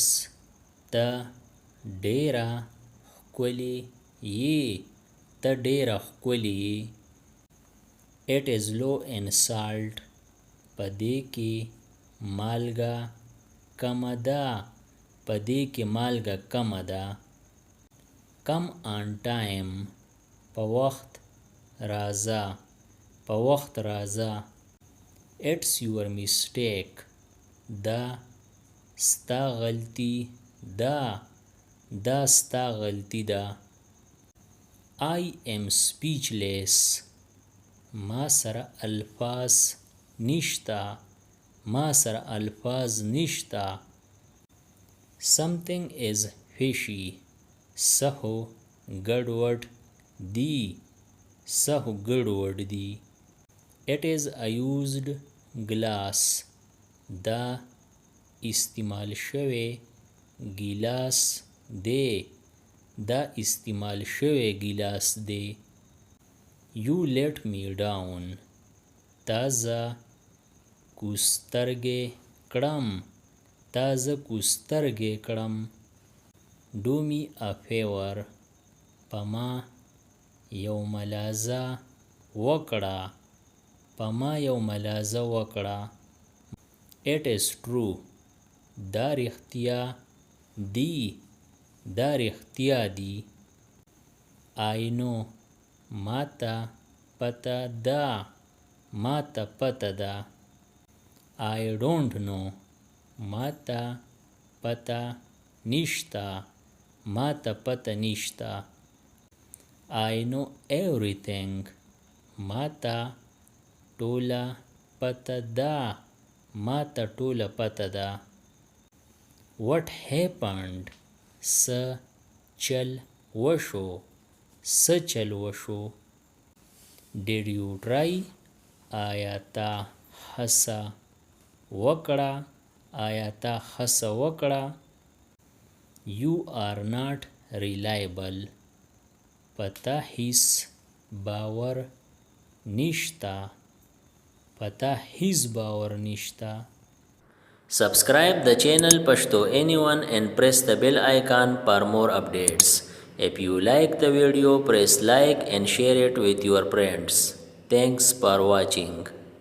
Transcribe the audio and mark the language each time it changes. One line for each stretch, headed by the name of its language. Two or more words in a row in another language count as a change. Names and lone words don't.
Pashto: ته ډېره ښکلې یې. ته ډېره ښکلې یې.
English: It is low in salt.
Pashto: په دې کې مالګه کمه ده. په دې کې مالګه کمه ده.
English: Come on time.
Pashto: په وخت راځه. په وخت راځه.
English: It's your mistake.
Pashto: دا ستا غلطي ده. دا ستا غلطي ده.
English: I am speechless.
Pashto: ما سره الفاظ نشته. ما سره الفاظ نشته.
English: Something is fishy.
Pashto: څه خو ګډوډ دي. څه خو ګډوډ دي.
English: It is a used glass.
Pashto: دا استعمال شوی ګیلاس دی. دا استعمال شوی ګیلاس دی.
English: You let me down.
Pashto: تا زه کوسترګې کړم. تا زه کوسترګې کړم.
English: Do me a favor.
Pashto: په ما یو ملازه وکړه. په ما یو ملازه وکړه.
English: It is true.
Pashto: دا رښتیا دي. دا رښتیا دي.
English: I know.
Pashto: ما ته پته ده. ما ته پته ده.
English: I don't know.
Pashto: ما ته پته نشته. ما ته پته نشته.
English: I know everything.
Pashto: ما ته ټوله پته ده. ما ته ټوله پته ده.
English: What happened?
Pashto: څه چل وشو. څه چل وشو.
English: Did you try?
Pashto: آیا تا هڅه وکړه. آیا تا هڅه وکړه.
English: You are not reliable.
Pashto: په تا هیڅ باور نشته. په تا هیڅ باور نشته.
English: Subscribe the channel Pashto Anyone and press the bell icon for more updates. If you like the video, press like and share it with your friends. Thanks for watching.